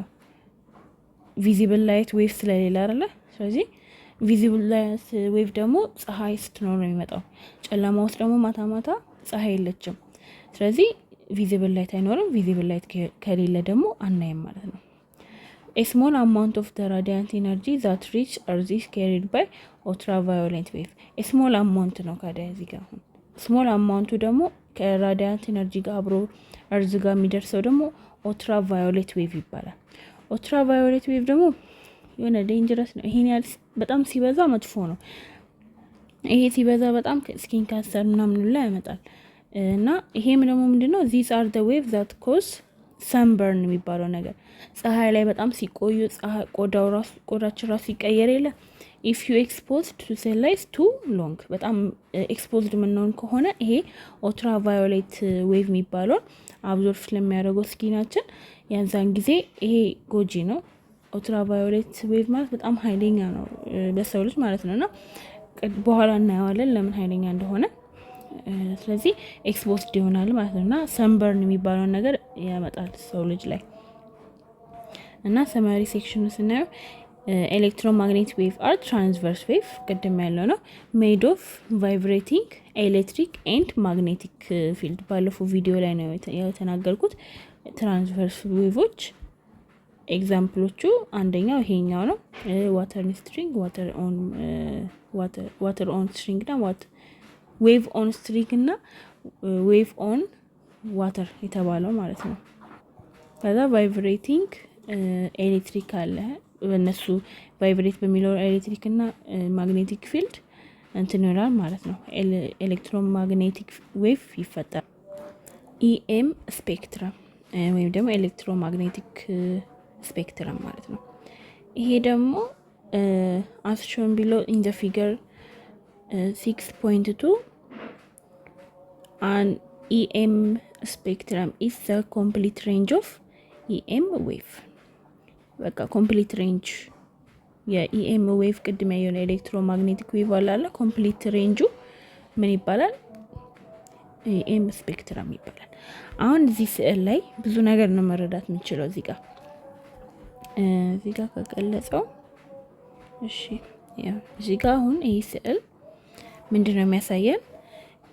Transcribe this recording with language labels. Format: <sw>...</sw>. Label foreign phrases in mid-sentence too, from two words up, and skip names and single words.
<en>visible light wave</en> <am>ስለሌለ አይደለ? ስለዚህ</am> <en>visible light wave</en> <am>ደግሞ ፀሐይ ስትኖር ነው የሚመጣው። ጨለማ ውስጥ ደግሞ ማታ ማታ ፀሐይ የለችም። ስለዚህ</am> <en>visible light</en> <am>አይኖርም።</am> <en>visible light</en> <am>ከሌለ ደግሞ አናይም ማለት ነው።</am> <en>a small amount of the radiant energy that reach earth is carried by ultraviolet wave. a small amount</en> <am>ነው ካዳ እዚህ ጋር አሁን</am> <en>small amount</en> <am>ደግሞ</am> <en>radiant energy</en> <am>ጋር አብሮ እርዝ ጋር የሚደርሰው ደግሞ</am> <en>ultraviolet wave</en> <am>ይባላል።</am> <en>ultraviolet wave</en> <am>ደግሞ የሆነ ዴንጀረስ ነው። ይሄን ያህል በጣም ሲበዛ መጥፎ ነው። ይሄ ሲበዛ በጣም</am> <en>skin cancer</en> <am>ምናምን ላይ ያመጣል። እና ይሄም ደግሞ ምንድነው?</am> <en>these are the waves that cause sunburn</en> <am>የሚባለው ነገር ፀሐይ ላይ በጣም ሲቆዩ ቆዳቸው ራሱ ይቀየር የለ</am> <en>if you exposed to sunlight too long</en> <am>በጣም exposed ምንሆን ከሆነ ይሄ</am> <en>ultraviolet wave</en> <am>የሚባለው አብዞርብ ስለሚያደርገው ስኪናችን ያንዛን ጊዜ ይሄ ጎጂ ነው።</am> <en>ultraviolet wave</en> <am>ማለት በጣም ኃይለኛ ነው ለሰው ልጅ ማለት ነውና በኋላ እናየዋለን ለምን ኃይለኛ እንደሆነ። ስለዚህ ኤክስፖዝድ ይሆናል ማለት ነውና ሰንበርን የሚባለው ነገር ያመጣል ሰው ልጅ ላይ። እና ሰማሪ ሴክሽኑ ስናየው</am> <en>electromagnetic wave are transverse wave</en> <am>ቅድም ያለው ነው</am> <en>made of vibrating electric and magnetic field።</en> <am>ባለፈው ቪዲዮ ላይ ነው የተናገርኩት።</am> <en>transverse waves examples</en> <am>አንደኛው ይሄኛው ነው።</am> <en>water string water on string እና wave on string እና wave on water የተባለው</en> <am>ማለት ነው። ከዛ</am> <en>vibrating electric</en> <am>አለ። በእነሱ ቫይብሬት በሚለው ኤሌክትሪክ እና</am> <en>magnetic field</en> <am>እንትን ይሆናል ማለት ነው።</am> <en>electromagnetic wave</en> <am>ይፈጠራል።</am> <en>EM spectrum</en> <am>ወይም ደግሞ</am> <en>electromagnetic spectrum</en> <am>ማለት ነው። ይሄ ደግሞ</am> <en>as shown below in the figure 6.2 an EM spectrum is the complete range of EM wave።</en> <am>በቃ</am> <en>complete range EM wave</en> <am>ቅድም ያየው</am> <en>electromagnetic wave</en> <am>አለ።</am> <en>complete range</en> <am>ምን ይባላል?</am> <en>EM spectrum</en> <am>ይባላል። አሁን እዚህ ስዕል ላይ ብዙ ነገር ነው መረዳት የምንችለው። እዚህ ጋር ከገለጸው እሺ፣ እዚህ ጋር አሁን ይሄ ስዕል ምንድነው የሚያሳየን?</am>